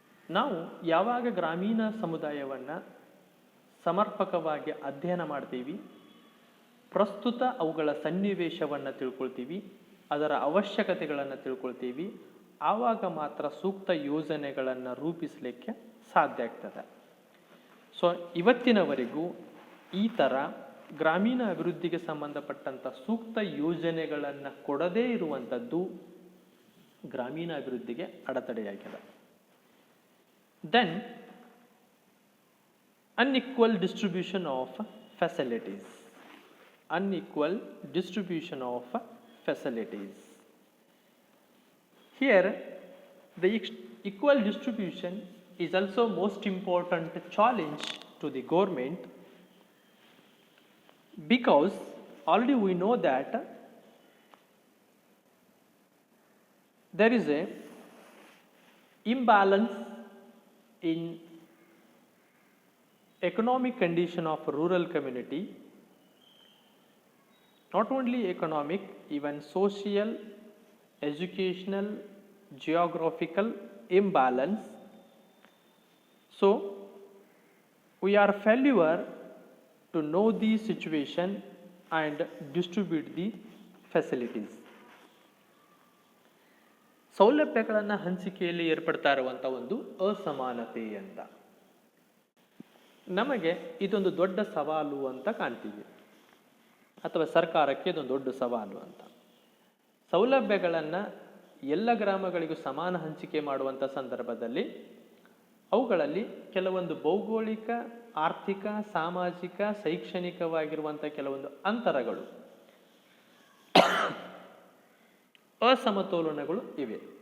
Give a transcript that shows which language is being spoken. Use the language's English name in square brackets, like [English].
[Kannada] ನಾವು ಯಾವಾಗ ಗ್ರಾಮೀಣ ಸಮುದಾಯವನ್ನು ಸಮರ್ಪಕವಾಗಿ ಅಧ್ಯಯನ ಮಾಡ್ತೀವಿ, ಪ್ರಸ್ತುತ ಅವುಗಳ ಸನ್ನಿವೇಶವನ್ನು ತಿಳ್ಕೊಳ್ತೀವಿ, ಅದರ ಅವಶ್ಯಕತೆಗಳನ್ನು ತಿಳ್ಕೊಳ್ತೀವಿ, ಆವಾಗ ಮಾತ್ರ ಸೂಕ್ತ ಯೋಜನೆಗಳನ್ನು ರೂಪಿಸಲಿಕ್ಕೆ ಸಾಧ್ಯ ಆಗ್ತದೆ. ಸೊ ಇವತ್ತಿನವರೆಗೂ ಈ ಥರ ಗ್ರಾಮೀಣ ಅಭಿವೃದ್ಧಿಗೆ ಸಂಬಂಧಪಟ್ಟಂಥ ಸೂಕ್ತ ಯೋಜನೆಗಳನ್ನು ಕೊಡದೇ ಇರುವಂಥದ್ದು ಗ್ರಾಮೀಣ ಅಭಿವೃದ್ಧಿಗೆ ಅಡೆತಡೆಯಾಗಿದೆ. [English] Then unequal distribution of facilities. Unequal distribution of facilities. Here, the equal distribution is also most important challenge to the government, because already we know that there is a imbalance in economic condition of rural community. Not only economic, even social, educational, geographical imbalance. So we are failure to know the situation and distribute the facilities. [Kannada] ಸೌಲಭ್ಯಗಳನ್ನು ಹಂಚಿಕೆಯಲ್ಲಿ ಏರ್ಪಡ್ತಾ ಇರುವಂಥ ಒಂದು ಅಸಮಾನತೆ ಅಂತ ನಮಗೆ ಇದೊಂದು ದೊಡ್ಡ ಸವಾಲು ಅಂತ ಕಾಣ್ತೀವಿ, ಅಥವಾ ಸರ್ಕಾರಕ್ಕೆ ಇದೊಂದು ದೊಡ್ಡ ಸವಾಲು ಅಂತ. ಸೌಲಭ್ಯಗಳನ್ನು ಎಲ್ಲ ಗ್ರಾಮಗಳಿಗೂ ಸಮಾನ ಹಂಚಿಕೆ ಮಾಡುವಂಥ ಸಂದರ್ಭದಲ್ಲಿ ಅವುಗಳಲ್ಲಿ ಕೆಲವೊಂದು ಭೌಗೋಳಿಕ, ಆರ್ಥಿಕ, ಸಾಮಾಜಿಕ, ಶೈಕ್ಷಣಿಕವಾಗಿರುವಂಥ ಕೆಲವೊಂದು ಅಂತರಗಳು, ಅಸಮತೋಲನಗಳು ಇವೆ.